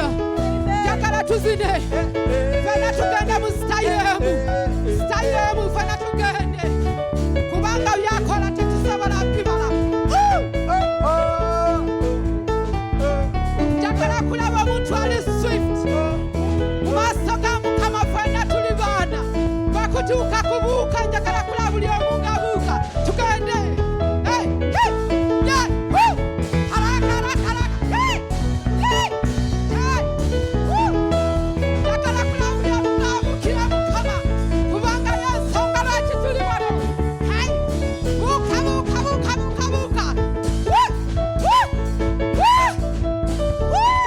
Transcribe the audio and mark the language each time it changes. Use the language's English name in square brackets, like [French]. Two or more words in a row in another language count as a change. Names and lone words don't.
[Ganda] Njagala tuzine fena tugende mu sitayemu fena tugende kubanga byakola tetusobola bibala. Njagala kulaba omuntu ali swift mu maaso ga Mukama. Fena tuli baana bakutuuka kubuuka. Njagala kulaba buli omu ng'abuuka. Tugende. Hey, hey, yeah, woo. [Swahili] Haraka, haraka, haraka. Hey, hey, hey, woo. [Ganda] Njagala kulaba buli omu ng'abuukira Mukama kubanga y'ensonga lwaki tuli wano. Hey, buuka, buuka, buuka, buuka, buuka. Woo, woo, woo, woo.